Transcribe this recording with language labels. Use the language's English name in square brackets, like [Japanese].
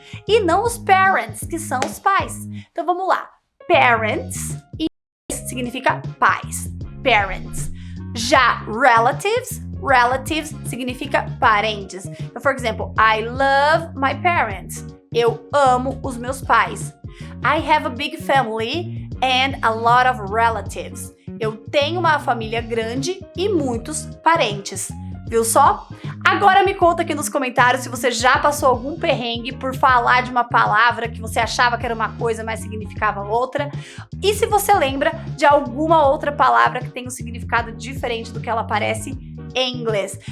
[Portuguese] E não os parents, que são os pais. Então vamos lá. Parents, em inglês, significa pais. Parents. Já relatives significa parentes. Então, por exemplo, [English] I love my parents. [Portuguese] Eu amo os meus pais. [English] I have a big family and a lot of relatives. [Portuguese] Eu tenho uma família grande e muitos parentes. Viu só? Agora me conta aqui nos comentários se você já passou algum perrengue por falar de uma palavra que você achava que era uma coisa, mas significava outra. E se você lembra de alguma outra palavra que tem um significado diferente do que ela parece em inglês.